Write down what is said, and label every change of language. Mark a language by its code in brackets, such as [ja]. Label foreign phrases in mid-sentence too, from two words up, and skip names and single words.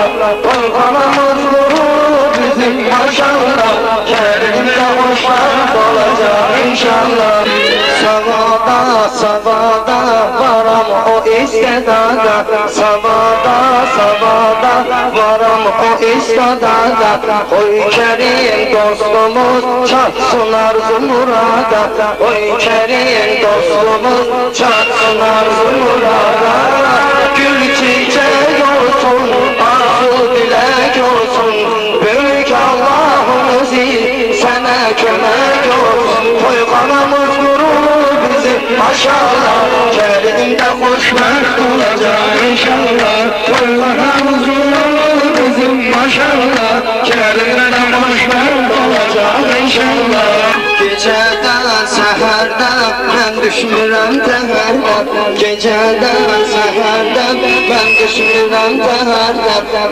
[az] Toyxanamız qurur bizim maşallah, Kerim'de xoşbəxt olacaq inşallah. Savada, savada varam o istedada, savada, savada varam o istedada. Oy Kerim dostumuz çatsın arzu murada, oy Kerim dostumuz çatsın arzu murada. [tr] Gül çiçek olsun, arzu dilek olsun, büyük Allah'ımız sana kömek olsun. [az] Toyxanamız qurur bizim maşallah, Kerim'de xoşbəxt olacaq inşallah. Toyxanamız qurur bizim maşallah, Kerim'de xoşbəxt olacaq inşallah. Gecədən, səhərdən mən düşmürəm təhərdən, gecədən, səhərdən mən düşmürəm təhərdən.